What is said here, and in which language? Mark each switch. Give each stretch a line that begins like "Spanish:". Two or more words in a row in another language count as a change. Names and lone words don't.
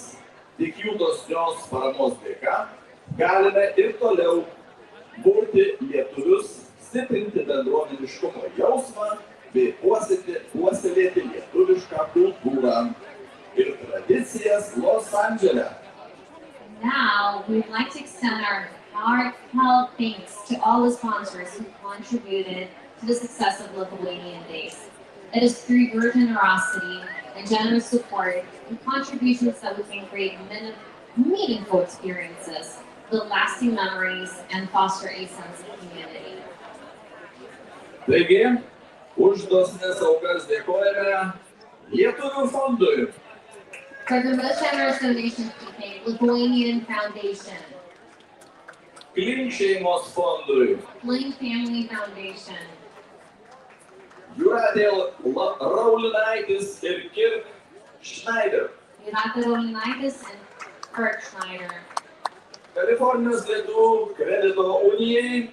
Lithuanian: Tik jų dosnios paramos dėka galime ir toliau burti lietuvius, stiprinti bendruomeniškumo jausmą bei puoselėti lietuvišką kultūrą ir tradicijas Los Andžele.
English: Now, we'd like to extend our heartfelt thanks to all the sponsors who contributed to the success of Lithuanian Days. It is through your generosity and generous support and contributions that we can create meaningful experiences, build lasting memories, and foster a sense of community.
Lithuanian: Taigi, už dosnes aukas dėkojame Lietuvių fondui.
English: For the most generous donations we made, Lithuanian Foundation,
Lithuanian: Klink šeimos fondui,
English: Flynn Family Foundation,
Lithuanian: Jūratė Raulinaitės ir Kirk Schneider,
English: Jūratė Raulinaitės and Kirk Schneider,
Lithuanian: Kalifornijos Lietuvių kredito unijai,